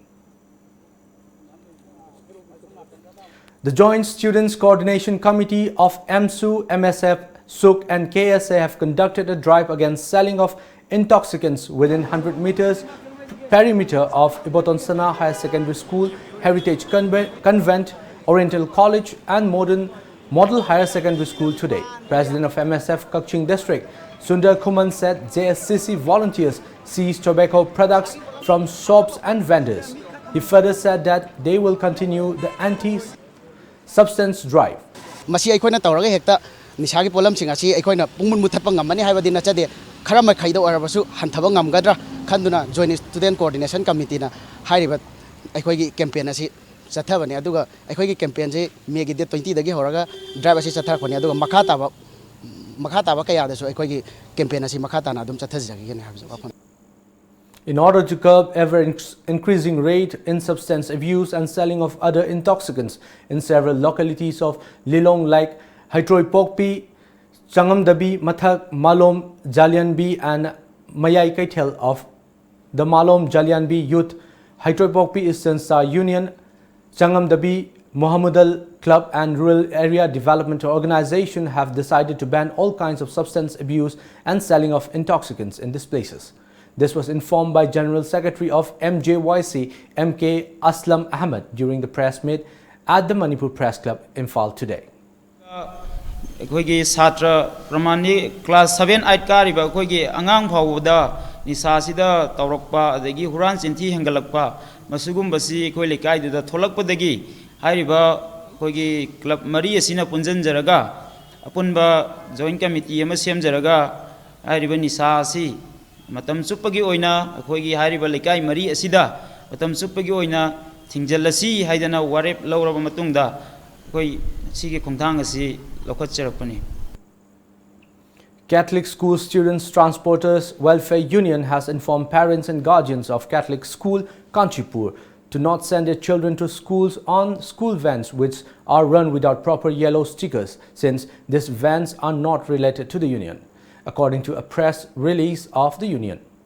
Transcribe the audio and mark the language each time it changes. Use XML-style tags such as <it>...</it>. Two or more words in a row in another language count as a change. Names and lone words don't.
<en>The Joint Students Coordination Committee of MSU, MSF, SUK and KSA have conducted a drive against selling of intoxicants within 100 meters perimeter of Ibotonsana Higher Secondary School Heritage Convent Oriental College and Model Higher Secondary School today. President of MSF Kakching District, Sundar Kuman said JSCC volunteers seized tobacco products from shops and vendors. He further said that they will continue the anti-substance drive.</en> <mni>Nisagi polam sing asi aikoina pungmun muthatpa ngamani haibadi nachade kharama khaido arabasu hanthaba ngamgadra khanduna</mni> <en>joint student coordination committee</en> <mni>na hairiba aikoigi campaign asi chathabani aduga aikoigi campaign je megi de 20 dagi horaga drive asi chathakhoni aduga makha taba kaya dasu aikoigi campaign asi makha tana adum chathajagi gene habsu.</mni> <en>In order to curb ever-increasing rate in substance abuse and selling of other intoxicants in several localities of Lilong like Haitroi Pokpi, Changamdabi, Mathak, Malom, Jalyanbi and Mayai Kaitel of the Malom Jalyanbi Youth, Haitroi Pokpi Eastern Star Union, Changamdabi, Mohammedal Club and Rural Area Development Organization have decided to ban all kinds of substance abuse and selling of intoxicants in these places. This was informed by General Secretary of MJYC, MK Aslam Ahmed during the press meet at the Manipur Press Club, Imphal today.</en> <mni>अखोगी छात्र प्रमाणी क्लास 7-8 कारिबा अखोगी अंगांग फावदा निसासिदा तौरकपा अदगी हुरान चिंथी हेंगलकपा मसुगुंबसी अखोई लेकाइदुदा थोलकपदगी हारिबा अखोगी क्लब मरी असिना पुंजनजरगा अपुनबा</mni> <en>joint committee</en> <mni>अमा सेमजरगा हारिबा निसासी मतम चुप्पगी ओइना अखोगी हारिबा लेकाइ मरी असिदा मतम चुप्पगी ओइना थिंगजलसी हाइदना वारेप लौरबा मतुंगदा अखोई सिगे खोंथांग असि</mni> <en>Catholic School Students Transporters Welfare Union has informed parents and guardians of Catholic School Kanchipur to not send their children to schools on school vans which are run without proper yellow stickers, since these vans are not related to the union, according to a press release of the union.</en>